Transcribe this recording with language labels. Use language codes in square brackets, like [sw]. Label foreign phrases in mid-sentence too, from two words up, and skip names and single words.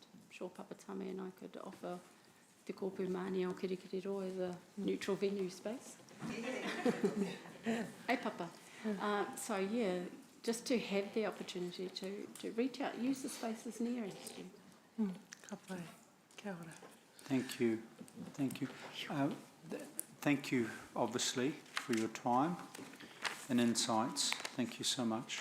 [en] I'm sure Papatame and I could offer Te Kōpū Māni o Kirikiriroa as a neutral venue space. Hey Papa. So yeah, just to have the opportunity to reach out, use the spaces nearest you. [mi] Ka pai. Kia ora. [en] Thank you. Thank you. Thank you, obviously, for your time and insights. Thank you so much.